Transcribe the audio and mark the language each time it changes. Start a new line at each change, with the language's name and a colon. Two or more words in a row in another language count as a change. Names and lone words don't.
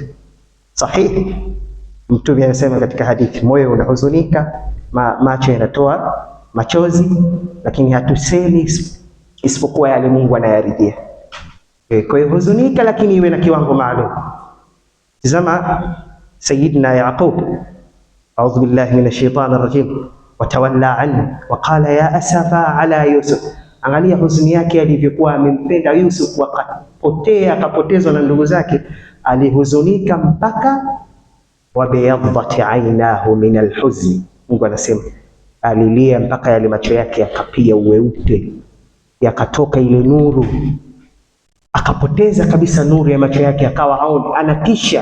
Swahili: Sahihi. Mtume anasema katika hadithi, moyo unahuzunika, macho yanatoa machozi, lakini hatusemi isipokuwa yale Mungu anayaridhia. Kwa hiyo huzunika, lakini iwe na kiwango maalum. Tazama Sayyidina Yaqub,
Arabic: أعوذ بالله من الشيطان الرجيم وتولى عنه وقال يا أسفى على يوسف.
Swahili: Angalia huzuni yake alivyokuwa amempenda Yusuf, akapotezwa na ndugu zake. Alihuzunika mpaka
Arabic: وابيضت عيناه من الحزن.
Swahili: Mungu anasema alilia mpaka yale macho yake yakapia uweupe, yakatoka ile nuru, akapoteza kabisa nuru ya macho yake, akawa haoni, anatisha.